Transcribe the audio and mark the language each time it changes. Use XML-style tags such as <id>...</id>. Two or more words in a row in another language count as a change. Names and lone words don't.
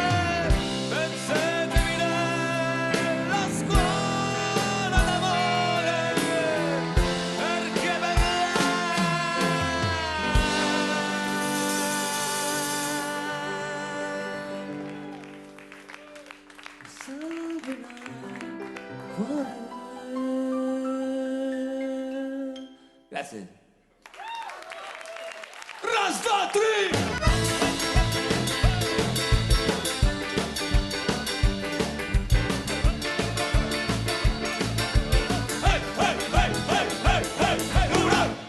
<it>Mettetemi nella scuola d'amore, perché per Grazie.</it> <ru>Раз, два, три!</ru> <sv>Hej, hej, hej, hej, hej, hej, hej, hurra!</sv>